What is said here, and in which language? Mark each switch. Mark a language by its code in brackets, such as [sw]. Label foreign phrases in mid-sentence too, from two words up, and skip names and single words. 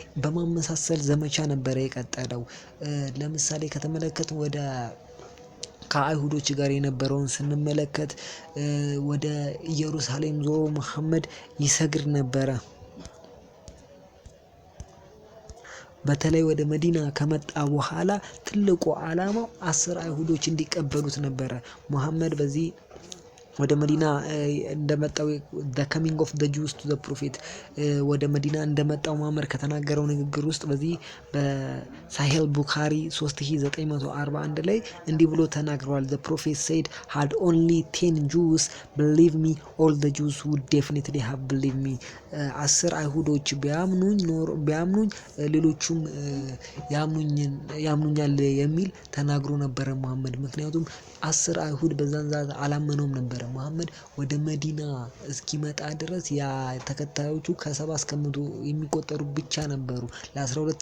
[am] በማመሳሰል ዘመቻ ነበረ የቀጠለው። ለምሳሌ ከተመለከትን ወደ ከአይሁዶች ጋር የነበረውን ስንመለከት ወደ ኢየሩሳሌም ዞሮ መሐመድ ይሰግድ ነበረ። በተለይ ወደ መዲና ከመጣ በኋላ ትልቁ ዓላማው 10 አይሁዶች እንዲቀበሉት ነበረ። መሐመድ በዚህ ወደ መዲና እንደመጣው [en] the coming of the Jews to the prophet [am] ወደ መዲና እንደመጣው መሐመድ ከተናገረው ንግግር ውስጥ በዚህ በሳሂህ ቡኻሪ 3941 ላይ እንዲህ ብሎ ተናግሯል። [en] the prophet said had only 10 Jews believe me all the Jews would definitely have believed me [am] 10 አይሁዶች ቢያምኑኝ ሌሎቹም ያምኑኛል የሚል ተናግሮ ነበረ መሐመድ። ምክንያቱም 10 አይሁድ በዛን ሰዓት አላመነውም ነበረ። መሐመድ ወደ መዲና እስኪመጣ ድረስ ያ ተከታዮቹ ከ70 እስከ 100 የሚቆጠሩ ብቻ ነበሩ። ለ12